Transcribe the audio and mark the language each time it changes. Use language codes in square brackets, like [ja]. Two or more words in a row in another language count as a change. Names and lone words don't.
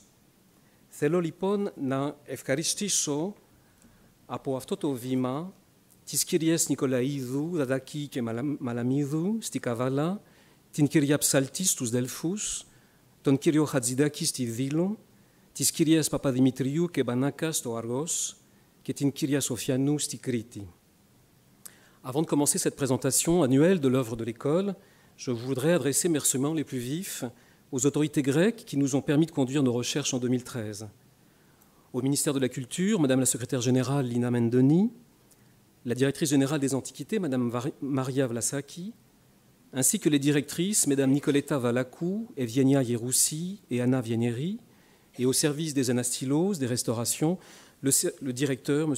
[el] Θέλω λοιπόν να ευχαριστήσω από αυτό το βήμα τις κυρίες Νικολαίδου, Δαδάκη και Μαλαμίδου στη Καβάλα, την κυρία Ψαλτή στους Δελφούς, τον κύριο Χατζηδάκη στη Δήλο, τις κυρίες Παπαδημητρίου και Μπανάκα στο Argos και την κυρία Sofianou στη Κρήτη. [fr] Avant de commencer cette présentation annuelle de l'œuvre de l'école, je voudrais adresser mes remerciements les plus vifs aux autorités grecques qui nous ont permis de conduire nos recherches en 2013. Au ministère de la Culture, Madame la secrétaire générale Lina Mendoni, la directrice générale des Antiquités, Madame Maria Vlasaki, ainsi que les directrices, Mesdames Nicoletta Valacou, Evienia Yeroussi et Anna Vienieri, et au service des anastylos, des restaurations, le directeur, M.